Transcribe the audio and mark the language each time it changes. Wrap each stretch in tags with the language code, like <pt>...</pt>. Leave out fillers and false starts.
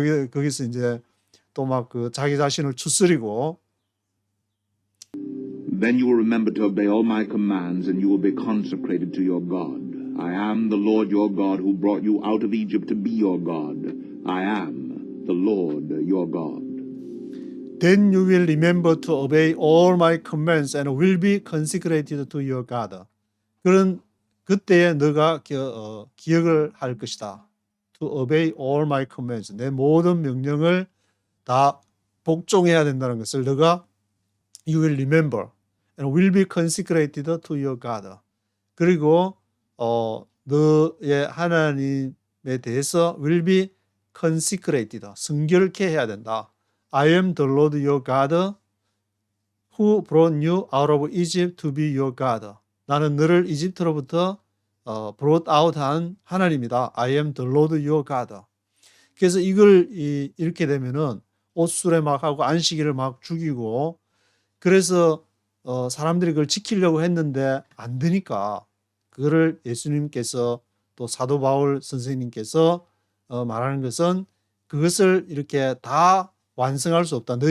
<ko>거기서 이제 또 막 그 자기 자신을 추스리고.</ko> <en>Then you will remember to obey all my commands, and you will be consecrated to your God. I am the Lord your God who brought you out of Egypt to be your God. I am the Lord your God. Then you will remember to obey all my commands and will be consecrated to your God.</en> <ko>그런 그때에 너가 기억을 할 것이다.</ko> <en>To obey all my commands.</en> <ko>내 모든 명령을 다 복종해야 된다는 것을 너가</ko> <en>you will remember and will be consecrated to your God.</en> <ko>그리고 너의 하나님에 대해서</ko> <en>will be consecrated,</en> <ko>성결케 해야 된다.</ko> <en>I am the Lord your God who brought you out of Egypt to be your God.</en> <ko>나는 너를 이집트로부터 brought out 한 하나님이다.</ko> <en>I am the Lord your God.</en> <ko>그래서 이걸 이렇게 되면은 옷술에 막 하고 안식일을 막 죽이고, 그래서 사람들이 그걸 지키려고 했는데 안 되니까 그거를 예수님께서 또 사도 바울 선생님께서 말하는 것은 그것을 이렇게 다 완성할 수 없다.</ko>